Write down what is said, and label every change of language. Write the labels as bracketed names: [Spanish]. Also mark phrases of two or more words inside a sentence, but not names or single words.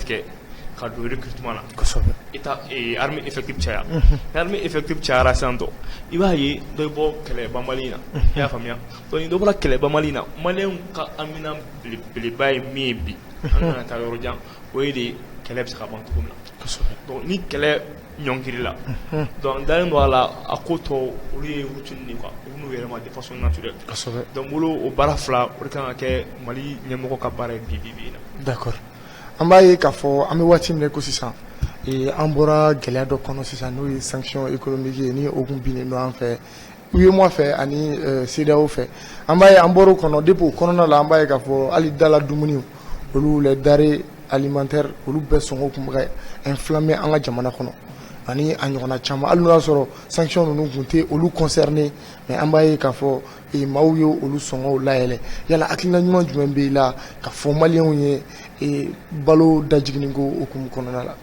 [Bambara] tigɛ ka don recrutement na [French] état armée effectif [Bambara] caya [French] armée effectif [Bambara] cayara sisan tɔ i b'a ye dɔ bɛ bɔ kɛlɛ banbali in na i y'a faamuya donc ni dɔ bɔra kɛlɛ banbali in na maliyɛnw ka amina belebeleba ye min ye bi an kana taa yɔrɔ jan o ye de kɛlɛ bɛ se ka ban cogo min na donc ni kɛlɛ ɲɔngiri la donc dalen don a la a ko tɔ olu ye [French] routine de quoi [Bambara] olu n'u yɛrɛ ma [French] de façon naturelle [Bambara] donc bolo o baara fila o de kan ka kɛ Mali ɲɛmɔgɔ ka baara ye bi in na d'accord an b'a ye k'a fɔ an bɛ waati min ko sisan an bɔra gɛlɛya dɔ kɔnɔ sisan n'o ye [French] sanction économique [Bambara] ye ni o kun binnen don an fɛ UEMOA fɛ ani CEDEAO fɛ an b'a ye an bɔra o kɔnɔ depuis o kɔnɔna la an b'a ye k'a fɔ hali dala dumuniw olu [French] les denrées alimentaires [Bambara] olu bɛɛ sɔngɔ kun bɛ ka inflammer an ka jamana kɔnɔ ani a ɲɔgɔnna caman hali n'o y'a sɔrɔ sanction ninnu kun tɛ olu concerné mais an b'a ye k'a fɔ maaw ye olu sɔngɔw layɛlɛ yala hakilina ɲuman jumɛn b'i la ka fɔ maliyɛnw ye balo dajiginni ko hukumu kɔnɔna la